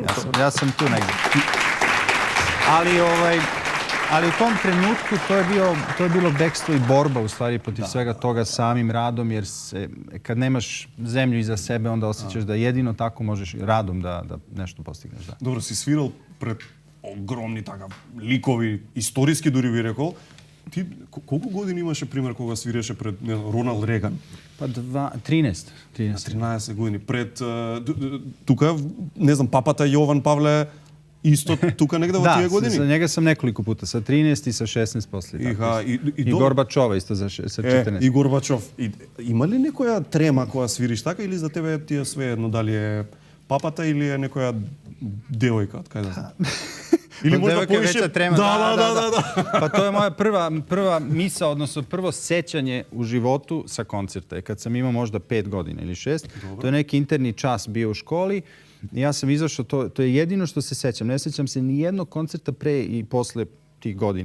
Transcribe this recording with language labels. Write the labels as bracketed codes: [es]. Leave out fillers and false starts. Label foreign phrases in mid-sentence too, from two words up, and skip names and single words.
[sr] Ja sam tu negdje. Ali u tom trenutku to je bilo bekstvo i borba u stvari protiv svega toga samim radom, jer kad nemaš zemlju iza sebe, onda osjećaš da jedino tako možeš radom da nešto postigneš. Da. [mk] Dobro, si свирал пред огромни така ликови, историски дури би рекол. Ти колку години имаше пример кога свиреше пред Роналд Реган? [sr] Pa 13. [mk] 13 години. Пред тука, не знам, папата Јован Павле isto tuka negde во тие години? [sr] Da, za njega sam nekoliko puta, sa 13 i sa 16 poslije. I Gorbačova isto sa 14. [mk] И Горбачов. Има ли некоја трема која свириш така или за тебе ти е свеедно дали е папата или е некоја девојка, од кај да знам? Или možda poviše trema. [sr] Da. Pa to je moja prva misa, odnosno prvo sećanje u životu sa koncerta. Kad sam imao možda 5 godina ili 6, to je neki interni čas bio u školi. Ja sam izašao, to je jedino što se sećam. Ne sećam se ni jednog koncerta pre i posle tih godina.